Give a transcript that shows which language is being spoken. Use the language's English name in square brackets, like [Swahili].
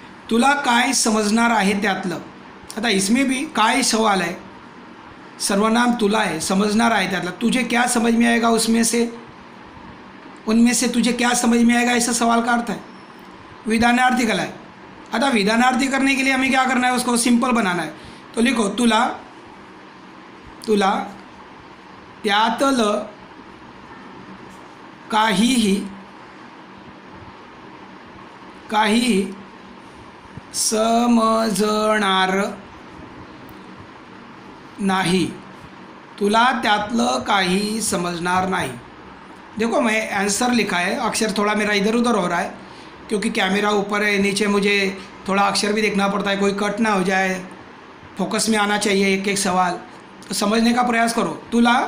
[Marathi] तुला काय समजणार आहे त्यातलं, [Hindi] आता इसमें भी काय सवाल है, सर्वनाम तुला है, समझणार आहे त्यातलं, तुझे क्या समझ में आएगा उसमें से, उनमें से तुझे क्या समझ में आएगा, ऐसा सवाल का अर्थ है। विधानार्थी कला है, आता विधानार्थी करने के लिए हमें क्या करना है, उसको सिंपल बनाना है। तो लिखो [Marathi] तुला त्यातलं काहीही समजणार नाही, तुला त्यातलं काही समझणार नहीं। [Hindi] देखो मैं आंसर लिखा है, अक्षर थोड़ा मेरा इधर उधर हो रहा है क्योंकि कैमरा ऊपर है, नीचे मुझे थोड़ा अक्षर भी देखना पड़ता है, कोई कट ना हो जाए, फोकस में आना चाहिए एक एक सवाल, तो समझने का प्रयास करो। तुला